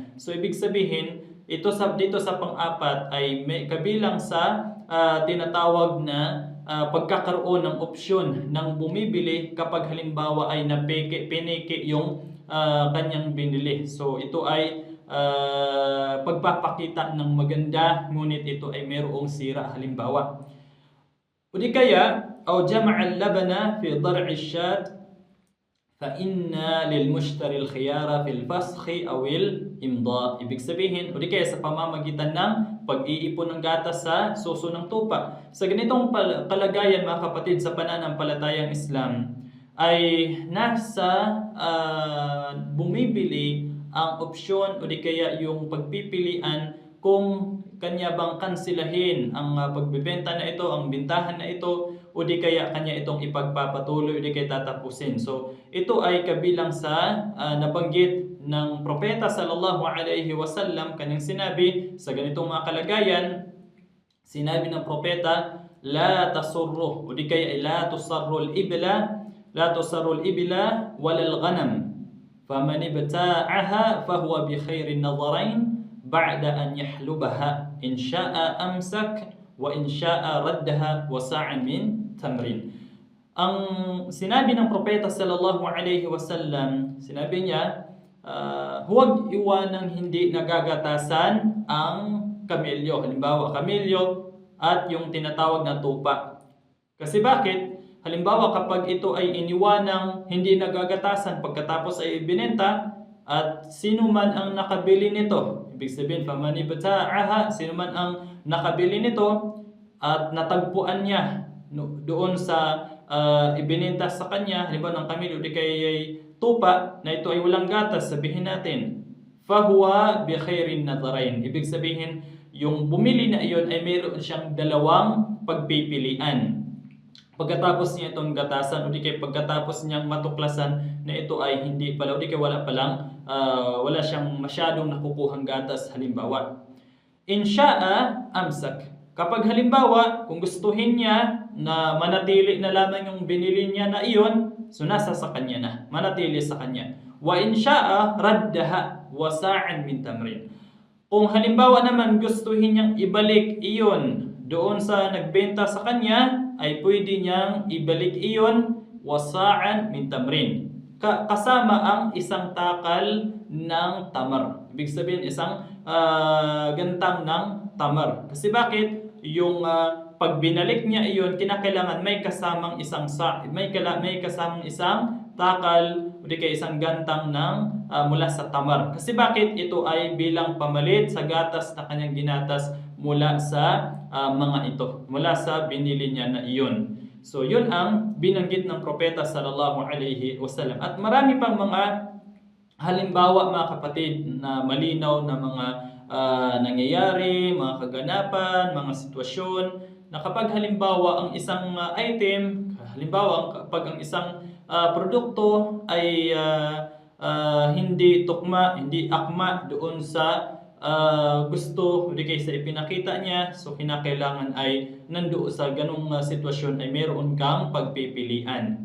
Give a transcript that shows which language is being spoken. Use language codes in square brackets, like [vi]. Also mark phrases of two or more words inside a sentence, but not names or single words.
[tl] So ibig sabihin, dito sa pang-apat ay may kabilang sa tinatawag na pagkakaroon ng opsyon ng bumibili kapag halimbawa ay pineke yung kanyang binili. So ito ay pagpapakita ng maganda, ngunit ito ay mayroong sira halimbawa. O di kaya, [ar] أو جمع اللبن في ضرع الشاة فإن للمشتري الخيار في الفسخ أو الإمضاء. [tl] Ibig sabihin, o di kaya sa pamamagitan ng pag-iipon ng gatas sa suso ng tupa. Sa ganitong kalagayan mga kapatid sa pananampalatayang Islam, ay nasa bumibili ang opsyon o di kaya yung pagpipilian kung kanya bang kansilahin ang pagbebenta na ito, ang bintahan na ito, o di kaya kanya itong ipagpapatuloy o di kaya tatapusin. So ito ay kabilang sa nabanggit ng propeta [ar] صلى الله عليه وسلم, [tl] kanyang sinabi sa ganitong mga kalagayan. [ar] Sinabi ng propeta, لا تصروا [tl] o di kaya [ar] لا تصروا الإبل ولا الغنم فمن ابتاعها فهو بخير النظرين بعد أن يحلبها إن شاء أمسك وإن شاء ردها وصاعا من تمر. [tl] Ang sinabi ng propeta [ar] صلى الله عليه وسلم, [tl] sinabi niya, huwag iwanang hindi nagagatasan ang kamelyo. Halimbawa, kamelyo at yung tinatawag na tupa. Kasi bakit? halimbawa kapag ito ay iniwanang hindi nagagatasan pagkatapos ay ibinenta, at sino man ang nakabili nito, ibig sabihin [ar] فمن ابتاعها, [tl] sino man ang nakabili nito at natagpuan niya doon sa ibinenta sa kanya, halimbawa ng kamil o di kay tupa na ito ay walang gatas, sabihin natin [ar] فهو بخير النظرين, [tl] ibig sabihin yung bumili na iyon ay mayroon siyang dalawang pagpipilian. Pagkatapos niya itong gatasan o di kay pagkatapos niyang matuklasan na ito ay hindi pala o di kay wala siyang masyadong nakukuhang gatas halimbawa. [ar] إن شاء أمسك. [tl] Kapag halimbawa kung gustuhin niya na manatili na lamang yung binili niya na iyon, so nasa sa kanya na, manatili sa kanya. [ar] وإن شاء ردها وصاعا من تمر. [tl] Kung halimbawa naman gustuhin niyang ibalik iyon doon sa nagbenta sa kanya, ay pwede niyang ibalik iyon [ar] وصاعا من تمر. [tl] Kasama ang isang takal ng tamar. Ibig sabihin isang gantang ng tamar. Kasi bakit? Yung pag binalik niya iyon, kinakailangan may kasamang isang may kasamang isang takal o di kaya isang gantang ng mula sa tamar. Kasi bakit? Ito ay bilang pamalit sa gatas na kanyang ginatas mula sa mga ito, mula sa binili niya na iyon. So yun ang binanggit ng propeta [ar] صلى الله عليه وسلم. [tl] At marami pang mga halimbawa mga kapatid na malinaw na mga nangyayari, mga kaganapan, mga sitwasyon na kapag halimbawa ang isang item, halimbawa kapag ang isang produkto ay hindi tukma, hindi akma doon sa gusto, hindi kayo sa ipinakita niya, so kinakailangan ay nandoon sa ganung sitwasyon ay meron kang pagpipilian.